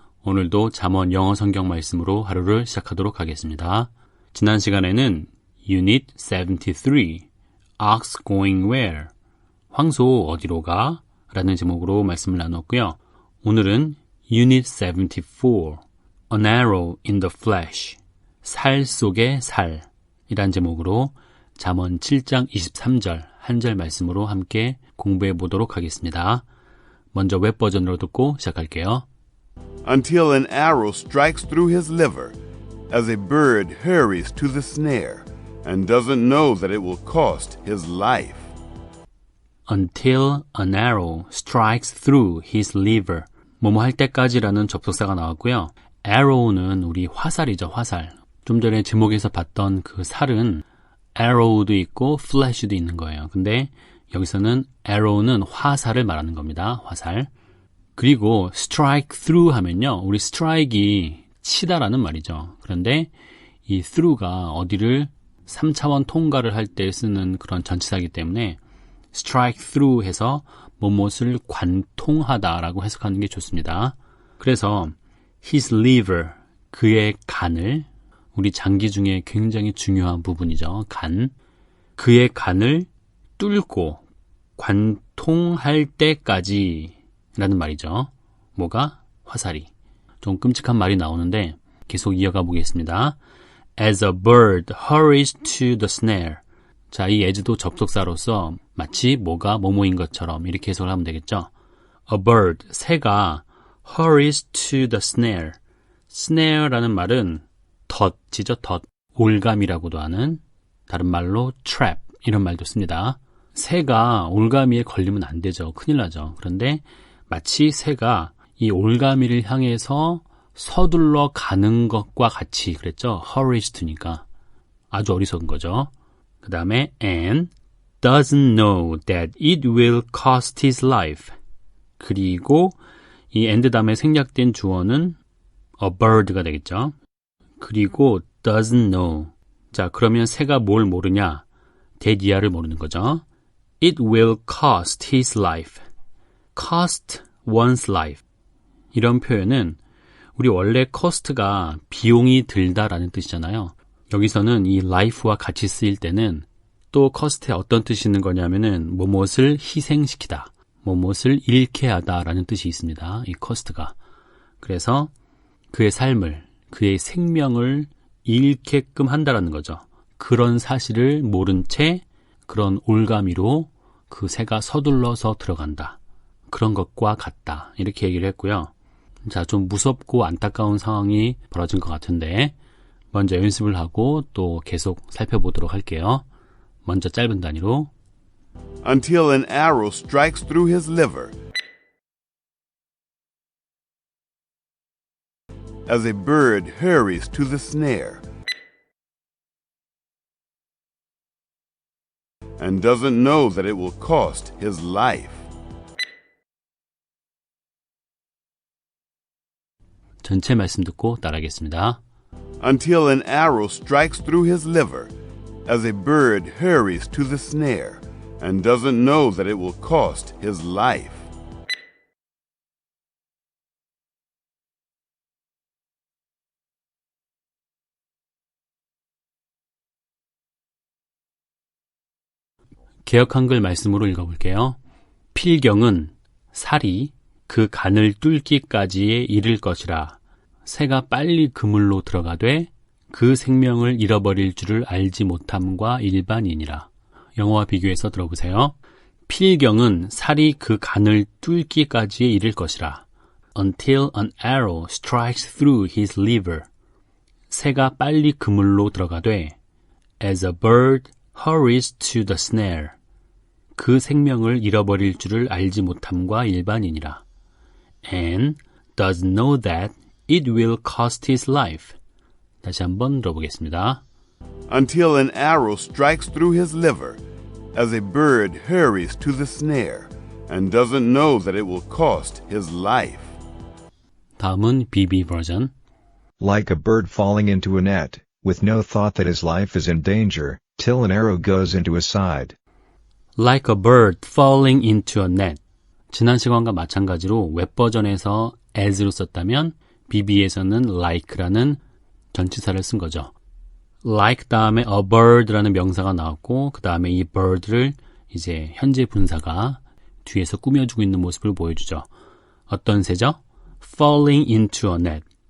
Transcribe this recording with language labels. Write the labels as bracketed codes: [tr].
[ko] 오늘도 잠언 영어 성경 말씀으로 하루를 시작하도록 하겠습니다. 지난 시간에는 [en] Unit 73, Ox Going Where? [ko] 황소 어디로 가? 라는 제목으로 말씀을 나눴고요. 오늘은 Unit 74, [en] An Arrow in the Flesh, [ko] 살 속의 살 이란 제목으로 잠언 7장 23절 한 절 말씀으로 함께 공부해 보도록 하겠습니다. 먼저 웹 버전으로 듣고 시작할게요. [en] Until an arrow strikes through his liver, as a bird hurries to the snare, and doesn't know that it will cost his life. Until an arrow strikes through his liver. [ko] 뭐뭐 할 때까지라는 접속사가 나왔고요. arrow는 우리 화살이죠, 화살. 좀 전에 제목에서 봤던 그 살은 arrow도 있고 flash도 있는 거예요. 근데 여기서는 arrow는 화살을 말하는 겁니다. 화살. 그리고 strike through 하면요. 우리 strike이 치다라는 말이죠. 그런데 이 through가 어디를 3차원 통과를 할 때 쓰는 그런 전치사이기 때문에 strike through 해서 무엇을 관통하다라고 해석하는 게 좋습니다. 그래서 his liver, 그의 간을, 우리 장기 중에 굉장히 중요한 부분이죠. 간. 그의 간을 뚫고 관통할 때까지 라는 말이죠. 뭐가? 화살이. 좀 끔찍한 말이 나오는데 계속 이어가 보겠습니다. [en] As a bird hurries to the snare. [ko] 자, 이 as도 접속사로서 마치 뭐가 뭐뭐인 것처럼 이렇게 해석을 하면 되겠죠. [en] A bird, [ko] 새가 [en] hurries to the snare. [ko] snare라는 말은 덫이죠, 덫. 올감이라고도 하는, 다른 말로 trap 이런 말도 씁니다. 새가 올가미에 걸리면 안 되죠. 큰일 나죠. 그런데 마치 새가 이 올가미를 향해서 서둘러 가는 것과 같이 그랬죠. hurries to니까 아주 어리석은 거죠. 그 다음에 [en] and doesn't know that it will cost his life. [ko] 그리고 이 and 다음에 생략된 주어는 a bird가 되겠죠. 그리고 doesn't know. 자, 그러면 새가 뭘 모르냐? that 이하를 모르는 거죠. [en] It will cost his life. cost one's life. [ko] 이런 표현은 우리 원래 cost가 비용이 들다라는 뜻이잖아요. 여기서는 이 life와 같이 쓰일 때는 또 cost에 어떤 뜻이 있는 거냐면은 무엇을 희생시키다, 무엇을 잃게 하다라는 뜻이 있습니다. 이 cost가. 그래서 그의 삶을, 그의 생명을 잃게끔 한다라는 거죠. 그런 사실을 모른 채 그런 올가미로 그 새가 서둘러서 들어간다. 그런 것과 같다. 이렇게 얘기를 했고요. 자, 좀 무섭고 안타까운 상황이 벌어진 것 같은데 먼저 연습을 하고 또 계속 살펴보도록 할게요. 먼저 짧은 단위로 [en] Until an arrow strikes through his liver, as a bird hurries to the snare, and doesn't know that it will cost his life. [ko] 전체 말씀 듣고 따라하겠습니다. [en] Until an arrow strikes through his liver, as a bird hurries to the snare, and doesn't know that it will cost his life. [ko] 개역 한글 말씀으로 읽어볼게요. 필경은 살이 그 간을 뚫기까지에 이를 것이라. 새가 빨리 그물로 들어가되 그 생명을 잃어버릴 줄을 알지 못함과 일반이니라. 영어와 비교해서 들어보세요. 필경은 살이 그 간을 뚫기까지에 이를 것이라. [en] Until an arrow strikes through his liver. [ko] 새가 빨리 그물로 들어가되 [en] as a bird hurries to the snare. [ko] 그 생명을 잃어버릴 줄을 알지 못함과 일반이니라. [en] And does know that it will cost his life. [ko] 다시 한번 들어보겠습니다. [en] Until an arrow strikes through his liver, as a bird hurries to the snare, and doesn't know that it will cost his life. [ko] 다음은 BB 버전. [en] Like a bird falling into a net, with no thought that his life is in danger, till an arrow goes into his side. Like a bird falling into a net. [ko] 지난 시간과 마찬가지로 웹버전에서 as로 썼다면 BB에서는 like라는 전치사를 쓴 거죠. like 다음에 a bird라는 명사가 나왔고 그 다음에 이 bird를 이제 현재 분사가 뒤에서 꾸며주고 있는 모습을 보여주죠. 어떤 새죠? [en] falling into a net.